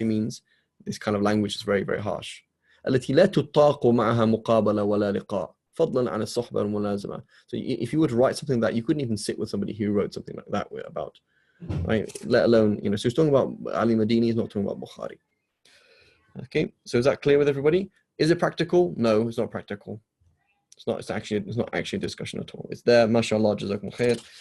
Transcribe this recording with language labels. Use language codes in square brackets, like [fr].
[en] It means this kind of language is very, very harsh. [ar] التي لا تطاق معها مقابلة ولا لقاء فضلا عن الصحبة والملازمة. [en] So if you were to write something like that, you couldn't even sit with somebody who wrote something like that about, right? Let alone, so he's talking about Ali Madini, he's not talking about Bukhari. Okay, so is that clear with everybody? Is it practical? No, it's not practical. It's not actually a discussion at all. It's there, mashallah, jazakum khair.